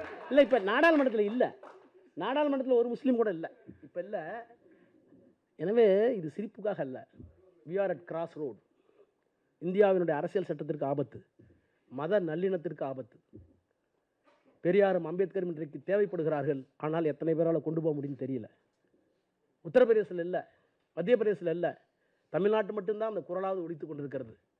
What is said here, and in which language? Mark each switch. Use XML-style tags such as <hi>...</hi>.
<ta>இல்லை, இப்போ நாடாளுமன்றத்தில் இல்லை, நாடாளுமன்றத்தில் ஒரு முஸ்லீம் கூட இல்லை, இப்போ இல்லை. எனவே இது சிரிப்புக்காக அல்ல,</ta> <en>we are at cross road.</en> <ta>இந்தியாவினுடைய அரசியல் சட்டத்திற்கு ஆபத்து, மத நல்லிணத்திற்கு ஆபத்து. பெரியாரும் அம்பேத்கரும் இன்றைக்கு தேவைப்படுகிறார்கள், ஆனால் எத்தனை பேரால் கொண்டு போக முடியும்னு தெரியல. உத்தரப்பிரதேசத்தில் இல்லை, மத்திய பிரதேசத்தில் இல்லை, தமிழ்நாட்டு மட்டும்தான் அந்த குரலாவது ஒலித்து கொண்டிருக்கிறது.</ta>